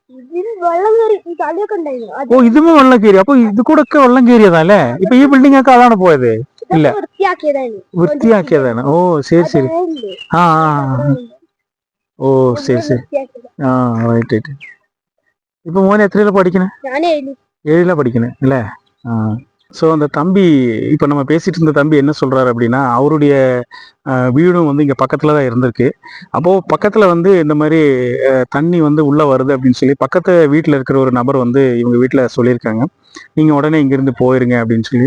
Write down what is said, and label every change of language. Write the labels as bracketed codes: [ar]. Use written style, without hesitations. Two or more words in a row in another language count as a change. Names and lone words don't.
[ml] ഓ, ഇതുമേ വെള്ളം കയറി. അപ്പൊ ഇത് കൂടെ ഒക്കെ വെള്ളം കയറിയതല്ലേ? ഇപ്പൊ ഈ ബിൽഡിംഗ് ഒക്കെ അതാണ് പോയത്? ഇല്ല, വൃത്തിയാക്കിയതാണ്. ഓ ശരി ശരി. ആ ഓ ശരി ശരി. റൈറ്റ്. ഇപ്പൊ മോനെ എത്രയിലാ പഠിക്കണേ? [ta] 7ல படிக்கணே இல்ல? ஸோ அந்த தம்பி இப்போ நம்ம பேசிட்டு இருந்த தம்பி என்ன சொல்றாரு அப்படின்னா, அவருடைய வீடும் வந்து இங்கே பக்கத்தில் தான் இருந்திருக்கு. அப்போது பக்கத்தில் வந்து இந்த மாதிரி தண்ணி வந்து உள்ளே வருது அப்படின்னு சொல்லி பக்கத்து வீட்டில் இருக்கிற ஒரு நபர் வந்து இவங்க வீட்டில் சொல்லியிருக்காங்க, நீங்கள் உடனே இங்கேருந்து போயிருங்க அப்படின்னு சொல்லி.